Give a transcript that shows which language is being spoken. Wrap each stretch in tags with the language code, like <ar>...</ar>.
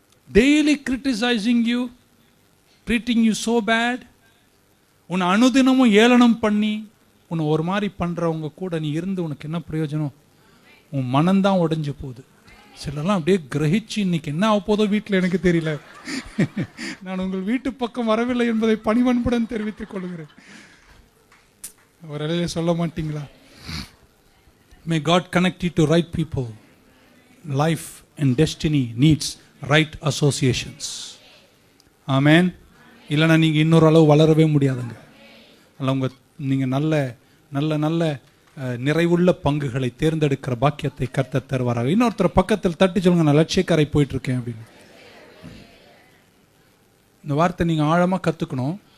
<en>daily criticising you, treating you so bad,</en> <ta>உன்னை அனுதினமும் ஏளனம் பண்ணி உன்னை ஒரு மாதிரி பண்ணுறவங்க கூட நீ இருந்து உனக்கு என்ன பிரயோஜனம்? உன் மனம்தான் உடைஞ்சு போகுது. சிலர்லாம் அப்படியே கிரகிச்சு இன்னைக்கு என்ன ஆக போதோ வீட்டில் எனக்கு தெரியல. நான் உங்கள் வீட்டு பக்கம் வரவில்லை என்பதை பணிவன்புடன் தெரிவித்துக் கொள்கிறேன். ஒரு இலையில சொல்ல மாட்டீங்களா?</ta> <en>May God connect you to right people. Life and destiny needs right associations. Amen.</en> <ta>இல்லைன்னா நீங்கள் இன்னொரு அளவு வளரவே முடியாதுங்க. அல்ல நீங்கள் நல்ல நல்ல நல்ல நிறைவுள்ள பங்குகளை தேர்ந்தெடுக்கிற பாக்கியத்தை கர்த்தர் தருவாராக. இன்னொருத்தர் பக்கத்தில் தட்டி சொல்லுங்க, நான் லட்சியக்காரை போயிட்டு இருக்கேன் அப்படின்னு. இந்த வார்த்தை நீங்கள் ஆழமாக கற்றுக்கணும்.</ta>